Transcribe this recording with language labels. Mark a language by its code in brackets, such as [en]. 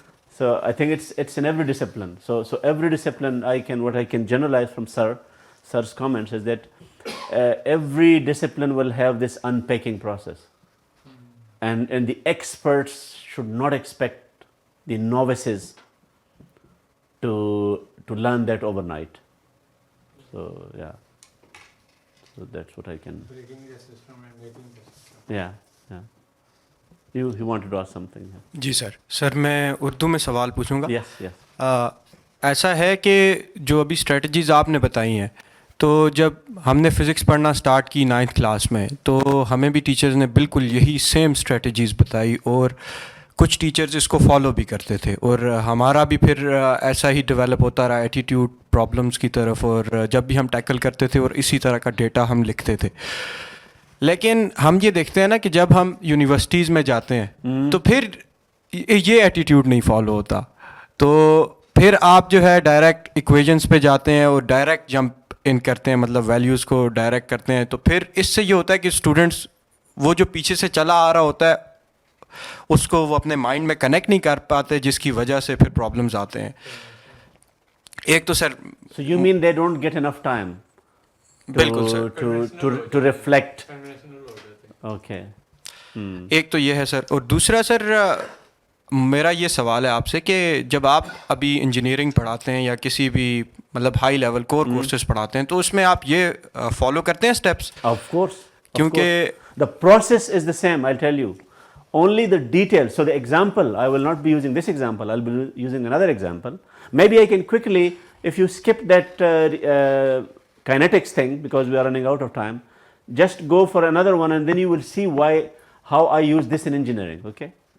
[en] So I think it's in every discipline. So every discipline what I can generalize from Sir's comments is that every discipline will have this unpacking process, and the experts should not expect the novices to learn that overnight. So yeah, so that's what I can. Breaking the system and making the system. Yeah. You wanted to ask something? Yeah. [hi] Ji sir मैं उर्दू में सवाल पूछूंगा. [en] Yes. [hi] ऐसा है कि जो अभी strategies आपने बताई हैं, तो जब हमने फ़िज़िक्स पढ़ना स्टार्ट की 9th क्लास में, तो हमें भी टीचर्स ने बिल्कुल यही सेम स्ट्रेटजीज़ बताई, और कुछ टीचर्स इसको फॉलो भी करते थे, और हमारा भी फिर ऐसा ही डेवलप होता रहा एटीट्यूड प्रॉब्लम्स की तरफ, और जब भी हम टैकल करते थे और इसी तरह का डेटा हम लिखते थे. लेकिन हम ये देखते हैं ना कि जब हम यूनिवर्सिटीज़ में जाते हैं तो फिर ये एटीट्यूड नहीं फॉलो होता, तो फिर आप जो है डायरेक्ट इक्वेशंस पे जाते हैं और डायरेक्ट जंप इन करते हैं, मतलब वैल्यूज़ को डायरेक्ट करते हैं. तो फिर इससे ये होता है कि स्टूडेंट्स वो जो पीछे से चला आ रहा होता है उसको वो अपने माइंड में कनेक्ट नहीं कर पाते, जिसकी वजह से फिर प्रॉब्लम्स आते हैं. एक तो sir, [en] So you mean they don't get enough time? [hi] बिल्कुल सर. [en] To reflect. Okay. [hi] एक तो ये है सर, और दूसरा सर मेरा ये सवाल है आपसे कि जब आप अभी इंजीनियरिंग पढ़ाते हैं या किसी भी मतलब हाई लेवल कोर कोर्सेज पढ़ाते हैं, तो उसमें आप ये फॉलो करते हैं स्टेप्स? [en] Of course. [hi] क्योंकि [en] the process is the same, I'll tell you. Only the details. So the example, I will not be using this example, I'll be using another example. Maybe I can quickly, if you skip that kinetics thing, because we are running out of time, just go for another one and then you will see how I use this in engineering, okay?